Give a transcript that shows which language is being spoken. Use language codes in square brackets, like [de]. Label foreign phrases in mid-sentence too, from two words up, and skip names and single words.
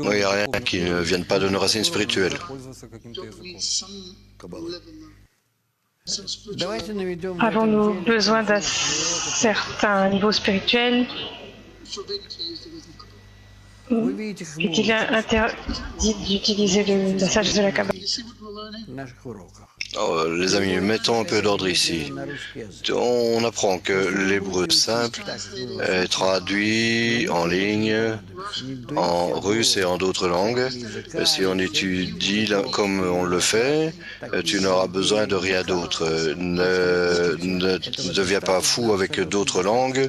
[fr] Oui, il n'y a rien qui ne vienne pas de nos racines spirituelles. [ru] Пользоваться каким-то языком. Каббалы. Давайте наведем в [fr] Avons-nous [ru] этом деле [fr] besoin d'un certain niveau spirituel? [ru] Вы видите, как мы [fr] Est-il interdit d'utiliser la sagesse de la Kabbale? [ru] в наших уроках. [fr] Oh, les amis, mettons un peu d'ordre ici. [ru] На русский язык. [fr] On apprend que l'hébreu simple est traduit en ligne en russe et en d'autres langues. Si on étudie comme on le fait, tu n'auras besoin de rien d'autre. Ne deviens pas fou avec d'autres langues.